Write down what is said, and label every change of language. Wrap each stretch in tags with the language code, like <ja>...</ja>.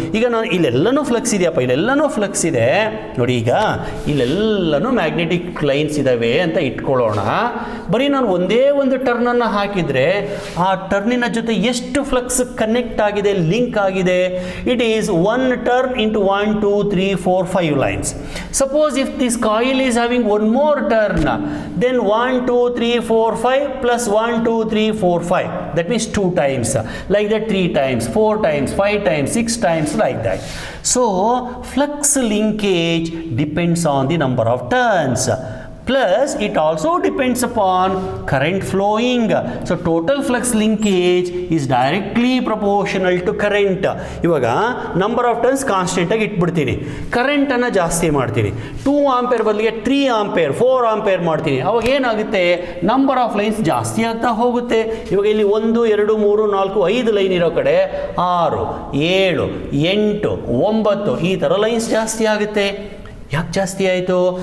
<kn>ಈಗ ನಾನು ಇಲ್ಲೆಲ್ಲನೂ ಫ್ಲಕ್ಸ್ ಇದೆಯಪ್ಪ, ಇಲ್ಲೆಲ್ಲನೂ ಫ್ಲಕ್ಸ್ ಇದೆ ನೋಡಿ. ಈಗ ಇಲ್ಲೆಲ್ಲನೂ ಮ್ಯಾಗ್ನೆಟಿಕ್ ಲೈನ್ಸ್ ಇದ್ದಾವೆ ಅಂತ ಇಟ್ಕೊಳ್ಳೋಣ. ಬರೀ ನಾನು ಒಂದೇ ಒಂದು ಟರ್ನನ್ನು ಹಾಕಿದರೆ ಆ ಟರ್ನಿನ ಜೊತೆ ಎಷ್ಟು ಫ್ಲಕ್ಸ್ ಕನೆಕ್ಟ್ ಆಗಿದೆ, ಲಿಂಕ್ ಆಗಿದೆ?</kn> <en>It is 1 turn into 1 2 3 4 5 lines. Suppose if this coil is having one more turn, then 1 2 3 4 5 plus 1 2 3 4 5, that means 2 times, like that 3 times, 4 times, 5 times, 6 times, like that. So flux linkage depends on the number of turns, plus it also depends upon current flowing. So total flux linkage is directly proportional to current.</en> <kn>ಇವಾಗ number of turns constant ಆಗಿ ಇಟ್ಬಿಡ್ತೀನಿ, ಕರೆಂಟನ್ನು ಜಾಸ್ತಿ ಮಾಡ್ತೀನಿ. 2 ampere ಬದಲಿಗೆ 3 ampere 4 ampere ಮಾಡ್ತೀನಿ. ಅವಾಗ ಏನಾಗುತ್ತೆ, number of lines ಜಾಸ್ತಿ ಆಗ್ತಾ ಹೋಗುತ್ತೆ. ಇವಾಗ ಇಲ್ಲಿ 1 2 3 4 5 ಲೈನ್ ಇರೋ ಕಡೆ 6 7 8 9 ಈ ಥರ ಲೈನ್ಸ್ ಜಾಸ್ತಿ ಆಗುತ್ತೆ. ಯಾಕೆ ಜಾಸ್ತಿ ಆಯಿತು?</kn>